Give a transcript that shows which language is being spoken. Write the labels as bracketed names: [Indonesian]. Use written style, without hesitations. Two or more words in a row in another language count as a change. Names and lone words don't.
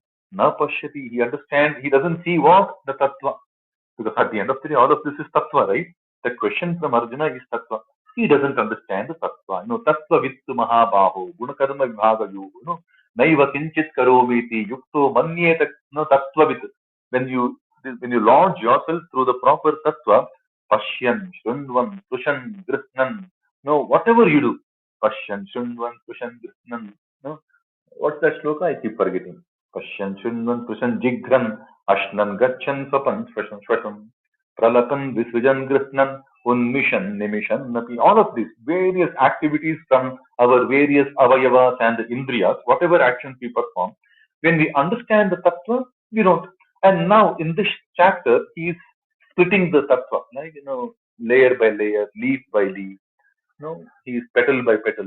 [Sanskrit] Na pashyati. [English] He understands. He doesn't see what? The tattva. Because at the end of the day, all of this is tattva, right? The question from Arjuna is tattva. He doesn't understand the tattva. [Sanskrit] Tattva vittu mahabaho, gunakarma vibhagayu, naiva kinchit karomiti, yukto manyeta, tattva vit. [English] When you launch yourself through the proper tattva, [Sanskrit] pashyan, shrunvan, tushan, grithnan, [English] whatever you do, [Sanskrit] pashyan, shrunvan, tushan, grithnan, [English] no, what's that shloka? I keep forgetting. [Sanskrit] Pashyan Shunvan Prashan Jigran Ashnan Gachan Swapan Swasham Swasham Pralapan Visvijan Grithnan Unmishan Nimishan Napi. [English] All of these various activities from our various avayavas and the indriyas, whatever actions we perform, when we understand the tattva, we don't. And now in this chapter, he is splitting the tattva, like layer by layer, leaf by leaf. He is petal by petal.